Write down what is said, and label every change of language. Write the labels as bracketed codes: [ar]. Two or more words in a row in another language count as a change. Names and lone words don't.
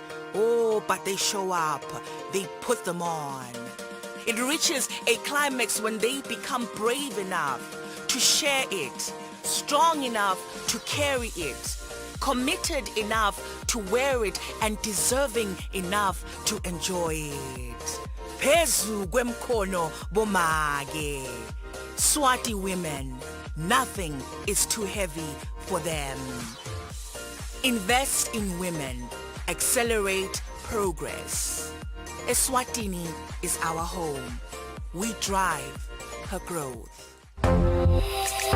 [en] Oh, but they show up. They put them on. It reaches a climax when they become brave enough to share it, strong enough to carry it, committed enough to wear it, and deserving enough to enjoy it. [ss] Phezu kwemkhono bomake. [en] Swati women, nothing is too heavy for them. Invest in women. Accelerate progress. Eswatini is our home. We drive her growth.